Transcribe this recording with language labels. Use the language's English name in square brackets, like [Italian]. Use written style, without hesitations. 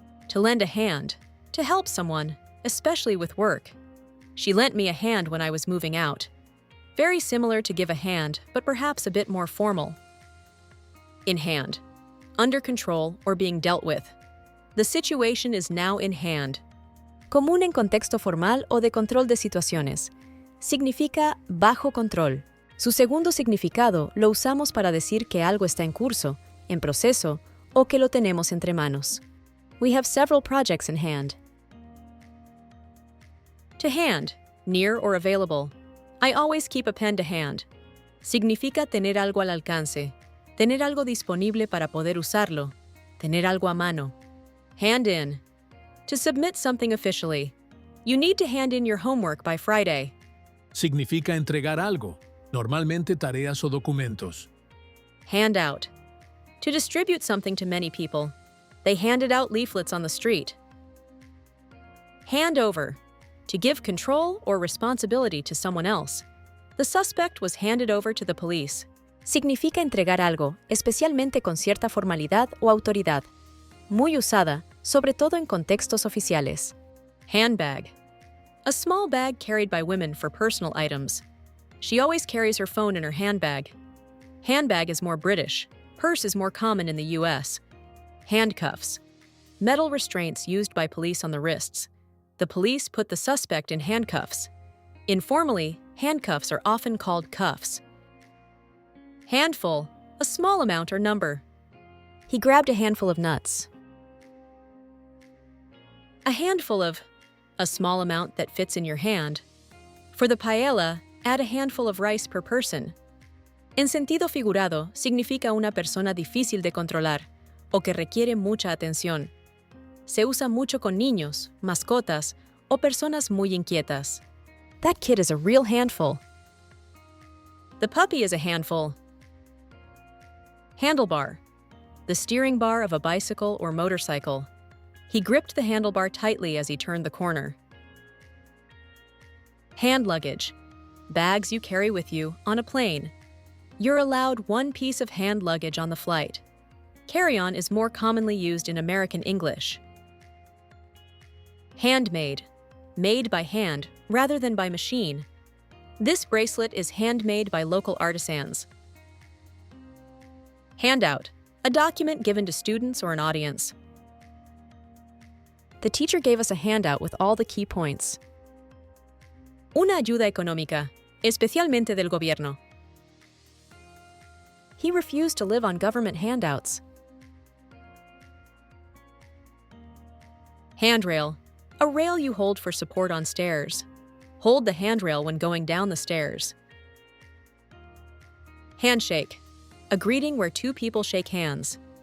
[English] To lend a hand, to help someone, especially with work. She lent me a hand when I was moving out. Very similar to give a hand, but perhaps a bit more formal. In hand, under control or being dealt with. The situation is now in hand. [Spanish] Común en contexto formal o de control de situaciones. Significa bajo control. Su segundo significado lo usamos para decir que algo está en curso, en proceso, o que lo tenemos entre manos. [English] We have several projects in hand. To hand, near or available. I always keep a pen to hand. [Spanish] Significa tener algo al alcance, tener algo disponible para poder usarlo, tener algo a mano. [English] Hand in. To submit something officially. You need to hand in your homework by Friday. [Spanish] Significa entregar algo, normalmente tareas o documentos. [English] Hand out. To distribute something to many people. They handed out leaflets on the street. Hand over. To give control or responsibility to someone else. The suspect was handed over to the police. [Spanish] Significa entregar algo, especialmente con cierta formalidad o autoridad. Muy usada, sobre todo en contextos oficiales. [English] Handbag. A small bag carried by women for personal items. She always carries her phone in her handbag. Handbag is more British. Purse is more common in the US. Handcuffs. Metal restraints used by police on the wrists. The police put the suspect in handcuffs. Informally, handcuffs are often called cuffs. Handful, a small amount or number. He grabbed a handful of nuts. A handful of, a small amount that fits in your hand. For the paella, add a handful of rice per person. [Spanish] En sentido figurado, significa una persona difícil de controlar o que requiere mucha atención. Se usa mucho con niños, mascotas, o personas muy inquietas. [English] That kid is a real handful. The puppy is a handful. Handlebar. The steering bar of a bicycle or motorcycle. He gripped the handlebar tightly as he turned the corner. Hand luggage. Bags you carry with you on a plane. You're allowed one piece of hand luggage on the flight. Carry-on is more commonly used in American English. Handmade. Made by hand rather than by machine. This bracelet is handmade by local artisans. Handout. A document given to students or an audience. The teacher gave us a handout with all the key points. [Spanish] Una ayuda económica, especialmente del gobierno. [English] He refused to live on government handouts. Handrail. A rail you hold for support on stairs. Hold the handrail when going down the stairs. Handshake. A greeting where two people shake hands.